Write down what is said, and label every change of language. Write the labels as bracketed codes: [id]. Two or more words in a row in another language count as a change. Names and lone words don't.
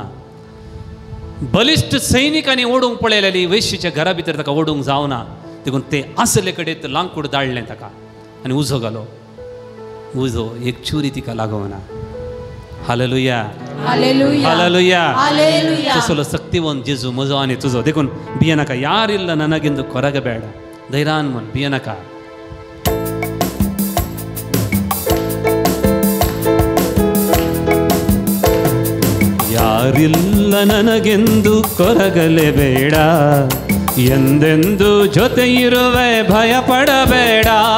[kok] बलिश्ट सैनिकांनी ओडूंक पळयलेली वेश्येच्या घरा भितर ताका ओडूंक जावना. देखून ते आसले कडेन लांकूड धाडलें ताका आनी उजो घालो. उजो एक चुरी तिका लागवना. हालेलुया, हालेलुया, हालेलुया. हालेलुया. तसलो शक्तिवंत जेजू म्हजो आनी तुजो. देखून भियेनाका. [kn] ಯಾರಿಲ್ಲ ನನಗೆಂದು ಕೊರಗಬೇಡ. [kok] धैर्यान मन भियेनाका. [kn] ಯಾರಿಲ್ಲ ನನಗೆಂದು ಕೊರಗಲೇಬೇಡ, ಎಂದೆಂದು ಜೊತೆ ಇರುವೆ ಭಯಪಡಬೇಡ.